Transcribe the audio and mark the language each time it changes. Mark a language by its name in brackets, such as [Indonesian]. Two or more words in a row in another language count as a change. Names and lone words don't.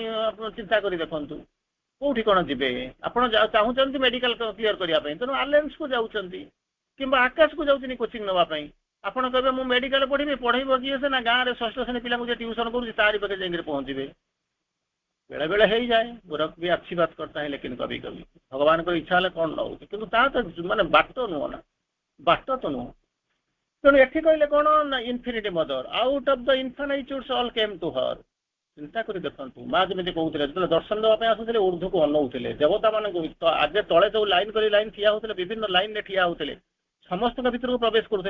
[Odia] ଆପଣ ଚିନ୍ତା କରି ଦେଖନ୍ତୁ କୋଉଠି କଣ ଯିବେ। ଆପଣ ଚାହୁଁଛନ୍ତି ମେଡିକାଲ କ୍ଲିୟର କରିବା ପାଇଁ, ତେଣୁ ଆଲେନ୍ସକୁ ଯାଉଛନ୍ତି କିମ୍ବା ଆକାଶକୁ ଯାଉଛନ୍ତି କୋଚିଂ ନେବା ପାଇଁ। ଆପଣ କହିବେ ମୁଁ ମେଡିକାଲ ପଢିବି, ପଢେଇବ କିଏ? ସେ ନା ଗାଁରେ ଷଷ୍ଠ ଶ୍ରେଣୀ ପିଲାଙ୍କୁ ଯେ ଟ୍ୟୁସନ କରୁଛି ତାରି ପାଖରେ ଯାଇକି ପହଞ୍ଚିବେ। ବେଳେ ବେଳେ ହେଇଯାଏ, ଗୋରଖ ବି [Hindi] अच्छी बात करता है लेकिन कभी कभी [Odia] ଭଗବାନଙ୍କର ଇଚ୍ଛା ହେଲେ କଣ ନ ହଉଛି, କିନ୍ତୁ ତା ତ ମାନେ ବାଟ ନୁହଁ ନା, ବାଟ ତ ନୁହଁ। ତେଣୁ ଏଠି କହିଲେ କଣ ନା [English] infinity mother, out of the infinitudes all came to her. [Odia] ଚିନ୍ତା କରି ଦେଖନ୍ତୁ, ମା ଯେମିତି କହୁଥିଲେ, ଯେତେବେଳେ ଦର୍ଶନ ଦେବା ପାଇଁ ଆସୁଥିଲେ ଉର୍ଦ୍ଧ୍ୱକୁ ଅନଉଥିଲେ, ଦେବତା ମାନଙ୍କୁ ଆଗେ ତଳେ ଯୋଉ ଲାଇନ କରି ଲାଇନ ଠିଆ ହଉଥିଲେ, ବିଭିନ୍ନ ଲାଇନରେ ଠିଆ ହଉଥିଲେ, ସମସ୍ତଙ୍କ ଭିତରକୁ ପ୍ରବେଶ କରୁଥିଲେ।